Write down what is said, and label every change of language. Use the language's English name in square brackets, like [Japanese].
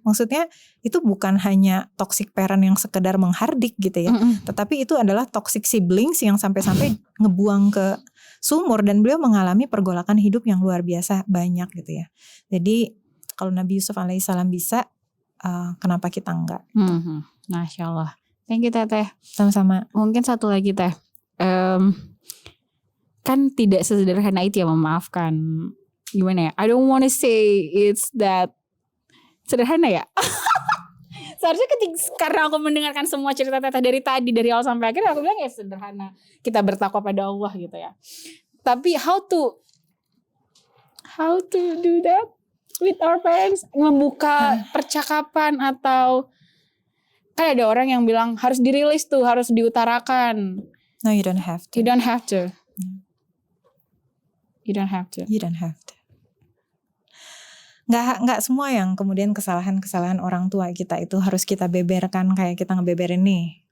[Indonesian] Maksudnya itu bukan hanya toxic parent yang sekedar menghardik gitu ya, tetapi itu adalah toxic siblings yang sampai-sampai ngebuang ke sumur, dan beliau mengalami pergolakan hidup yang luar biasa banyak gitu ya. Jadi Kalau Nabi Yusuf alaihissalam bisa, kenapa kita enggak? [English] Masya Allah. Thank you Teteh. [Indonesian] Sama-sama. Mungkin satu lagi Teh. Kan tidak sesederhana itu ya memaafkan. Gimana ya? [English] I don't wanna say it's that sederhana ya. [Indonesian] Seharusnya karena aku mendengarkan semua cerita Teteh dari tadi, dari awal sampai akhir, aku bilang ya sederhana. Kita bertakwa pada Allah gitu ya. Tapi [English] how to do that with our parents? [Indonesian] Membuka percakapan atau kan ada orang yang bilang harus dirilis tuh, harus diutarakan. [English] No, you don't have to. You don't have to. You don't have to. You don't have to. [Indonesian] Nggak semua yang kemudian kesalahan-kesalahan orang tua kita itu harus kita beberkan kayak kita ngebeberin nih.